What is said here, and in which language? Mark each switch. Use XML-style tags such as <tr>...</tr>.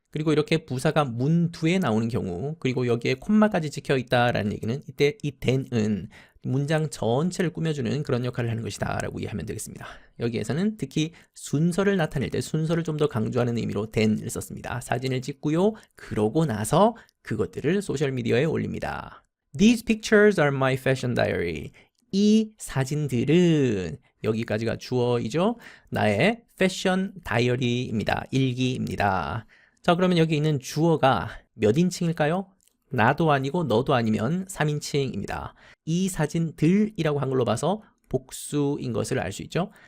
<ko>그리고 이렇게 부사가 문두에 나오는 경우 그리고 여기에 콤마까지 찍혀 있다라는 얘기는 이때 이 then은 문장 전체를 꾸며주는 그런 역할을 하는 것이다 라고 이해하면 되겠습니다. 여기에서는 특히 순서를 나타낼 때 순서를 좀 더 강조하는 의미로 then을 썼습니다. 사진을 찍고요. 그러고 나서 그것들을 소셜미디어에 올립니다.</ko> <en>These pictures are my fashion diary.</en> <ko>이 사진들은 여기까지가 주어이죠. 나의 패션 다이어리입니다. 일기입니다. 자, 그러면 여기 있는 주어가 몇 인칭일까요? 나도 아니고 너도 아니면 3인칭입니다. 이 사진들이라고 한글로 봐서 복수인 것을 알 수 있죠.</ko>